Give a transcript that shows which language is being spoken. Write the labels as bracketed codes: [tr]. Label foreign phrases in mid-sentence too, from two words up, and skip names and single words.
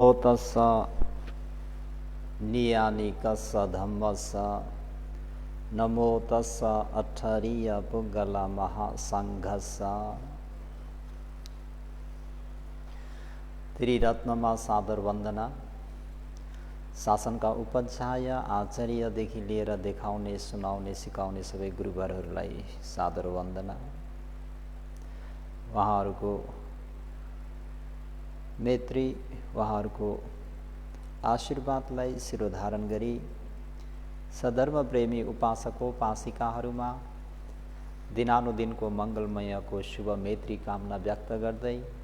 [pi] तस्स नियानिकस्स धम्मस्स नमो तस्स अठरीय पुगल महासंघस्स। [ne] त्रिरत्नमा सादर वन्दना। शासनका उपाध्याय आचार्यदेखि लिएर देखाउने, सुनाउने, सिकाउने सबै गुरुवरहरूलाई सादर वन्दना। उहाँहरूको मैत्री, उहाँहरूको आशीर्वादलाई शिरोधारण गरी सधर्म प्रेमी उपासकोपासिकाहरूमा दिनानुदिनको मङ्गलमयको शुभ मैत्री कामना व्यक्त गर्दै